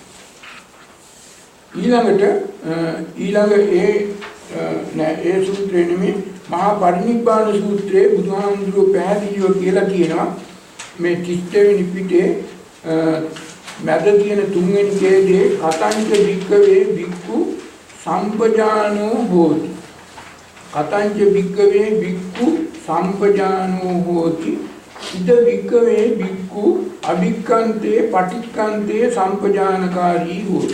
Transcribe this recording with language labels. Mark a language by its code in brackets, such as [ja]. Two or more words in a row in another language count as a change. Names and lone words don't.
[si] ඊළඟ ඒ සූත්‍රයේ නෙමෙයි මහා පරිනිබ්බාන සූත්‍රයේ බුදුහාමුදුරුවෝ පැහැදිලිව කියලා තියෙනවා මේ 30 වෙනි පිටේ මැද තියෙන 3 වෙනි ඡේදයේ [pi] කතංච වික්කවේ වික්ඛු සම්පජානෝ හෝති. කතංච වික්කවේ වික්ඛු සම්පජානෝ හෝති. ඉද වික්කවේ වික්ඛු අභික්ඛන්තේ පටික්ඛන්තේ සම්පජානකාරී හෝති.